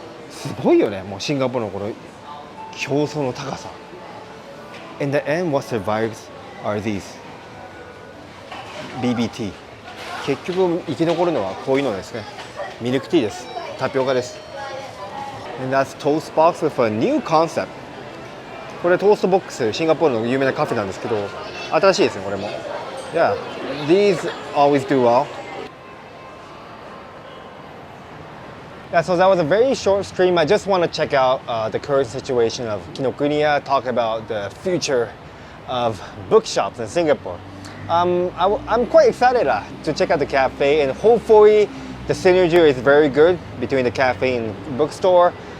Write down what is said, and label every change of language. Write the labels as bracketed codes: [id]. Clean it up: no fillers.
[ja] すごいよね、もうシンガポールのこの競争の高さ。 [en] In the end, what survives are these BBT. [ja] 結局生き残るのはこういうのですね。ミルクティーです。タピオカです。 [en] And that's Toast Box with a new concept. [ja] これトーストボックス、シンガポールの有名なカフェなんですけど、新しいですね、これも。 [en] Yeah, these always do well. Yeah, so that was a very short stream. I just want to check out the current situation of Kinokuniya, talk about the future of bookshops in Singapore. I'm quite excited to check out the cafe, and hopefully the synergy is very good between the cafe and bookstore.